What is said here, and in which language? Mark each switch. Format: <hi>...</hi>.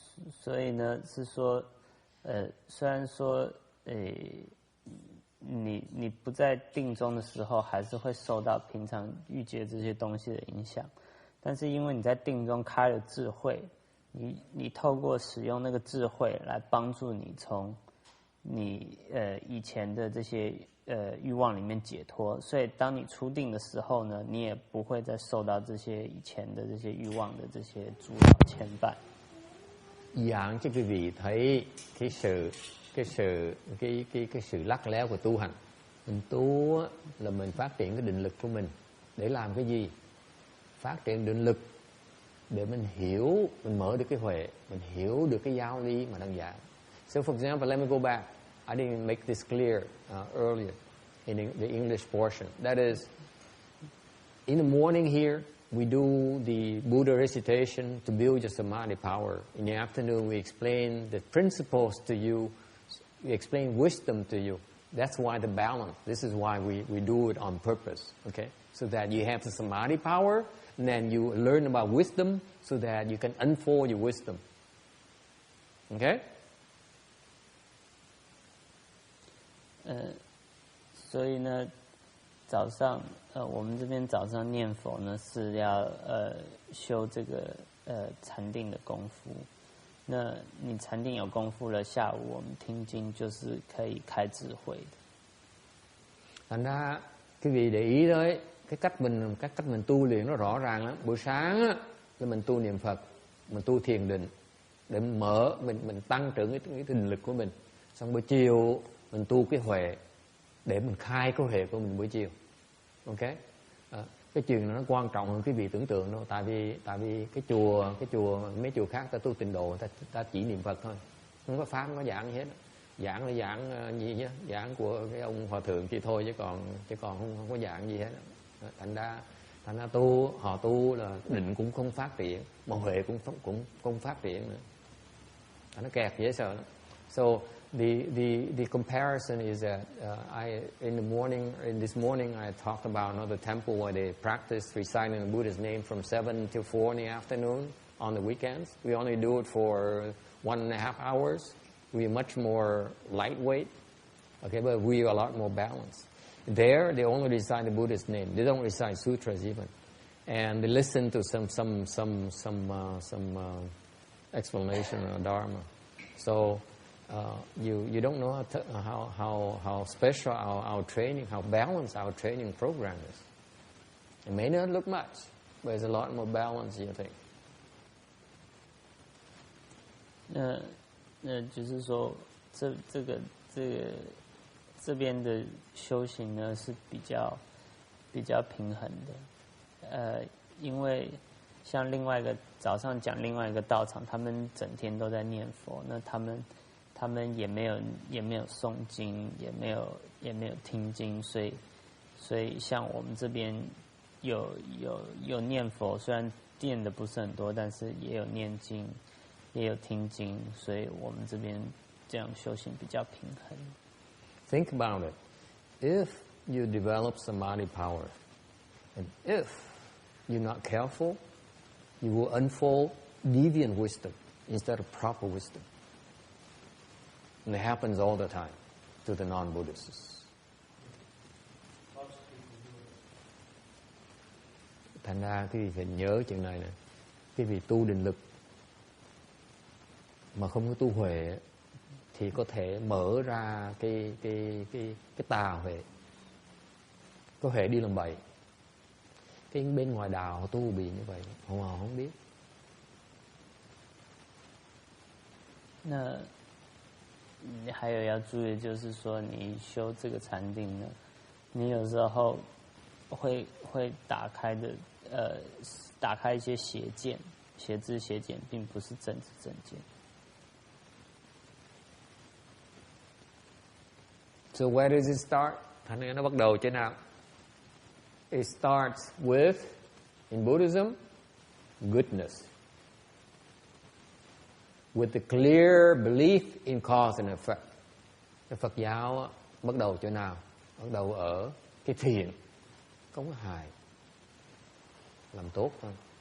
<zh>所以呢，是说，虽然说，你不在定中的时候，还是会受到平常遇见这些东西的影响，但是因为你在定中开了智慧，你透过使用那个智慧来帮助你从你以前的这些欲望里面解脱，所以当你出定的时候呢，你也不会再受到这些以前的这些欲望的这些阻扰牵绊。</zh> <vi>Dạng cho quý vị thấy cái sự lắc léo của tu hành. Mình tu là mình phát triển cái định lực của mình để làm cái gì? Phát triển định lực để mình hiểu, mình mở được cái huệ, mình hiểu được cái giáo lý mà đang dạy.</vi> <en>So for example, let me go back. I didn't make this clear earlier in the English portion. That is, in the morning here, we do the Buddha recitation to build your samadhi power. In the afternoon, we explain the principles to you. We explain wisdom to you. That's why the balance. This is why we do it on purpose. Okay, so that you have the samadhi power, and then you learn about wisdom, so that you can unfold your wisdom. Okay.</en> <zh>所以呢，早上我们这边早上念佛呢是要修这个禅定的功夫。那你禅定有功夫了，下午我们听经就是可以开智慧的。</zh> <vi>Thành ra quý vị để ý đấy, cái cách mình tu luyện nó rõ ràng lắm. Buổi sáng á, là mình tu niệm Phật, mình tu thiền định để mình tăng trưởng cái định lực của mình. Xong buổi chiều mình tu cái huệ để mình khai cái huệ của mình buổi chiều. Ok, cái chuyện nó quan trọng hơn quý vị tưởng tượng đâu. Tại vì cái chùa mấy chùa khác ta tu tịnh độ, ta chỉ niệm Phật thôi, không có pháp, không có giảng gì hết. Giảng là giảng gì chứ, giảng của cái ông hòa thượng thì thôi, chứ còn không có giảng gì hết. Thành ra họ tu là định cũng không phát triển, mà huệ cũng không phát triển nữa. Nó kẹt dễ sợ lắm.</vi> <en>So the comparison is that in this morning I talked about another temple where they practice reciting the Buddha's name from 7 till 4 in the afternoon on the weekends. We only do it for 1.5 hours. We are much more lightweight, okay, but we are a lot more balanced. There, they only recite the Buddha's name. They don't recite sutras even, and they listen to some explanation of Dharma. So you don't know how special our training, how balanced our training program is. It may not look much, but it's a lot more balanced, you think.</en> <zh>那就是说，这边的修行呢是比较平衡的，因为像另外一个早上讲另外一个道场，他们整天都在念佛，那他们也没有诵经，也没有听经，所以像我们这边有念佛，虽然念的不是很多，但是也有念经，也有听经，所以我们这边这样修行比较平衡。</zh> <en>Think about it. If you develop samadhi power, and if you're not careful, you will unfold deviant wisdom instead of proper wisdom. And it happens all the time to the non-Buddhists.</en> <vi>Thành ra quý vị phải nhớ chuyện này nè. Quý vị tu định lực mà không có tu huệ thì có thể mở ra cái tà huệ, có huệ đi làm bậy. Cái bên ngoài đạo họ tu bị như vậy, họ không biết.</vi> <zh>那还有要注意，就是说你修这个禅定呢，你有时候会打开的打开一些邪见、邪知邪见，并不是正知正见。</zh> <en>So where does it start?</en> <vi>Thành ra nó bắt đầu chỗ nào?</vi> <en>It starts with, in Buddhism, goodness. With the clear belief in cause and effect.</en> <vi>Cái Phật giáo bắt đầu chỗ nào? Bắt đầu ở cái thiện, không có hại, làm tốt thôi.</vi>